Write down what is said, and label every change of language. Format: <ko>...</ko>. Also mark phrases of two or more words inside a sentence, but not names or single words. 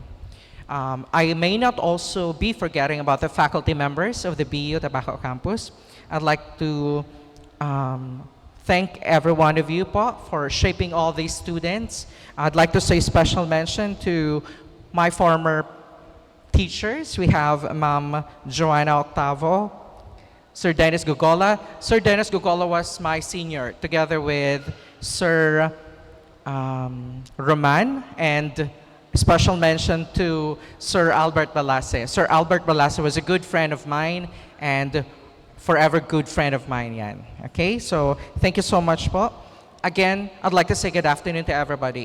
<en>I may not also be forgetting about the faculty members of the BU Tabaco Campus. I'd like to thank every one of you po for shaping all these students. I'd like to say special mention to my former teachers. We have Ma'am Joanna Octavo, Sir Dennis Gugola. Sir Dennis Gugola was my senior, together with Sir Roman, and special mention to Sir Albert Balase. Sir Albert Balase was a good friend of mine and forever good friend of mine yan. Okay, so thank you so much po. again, I'd like to say good afternoon to everybody.</en>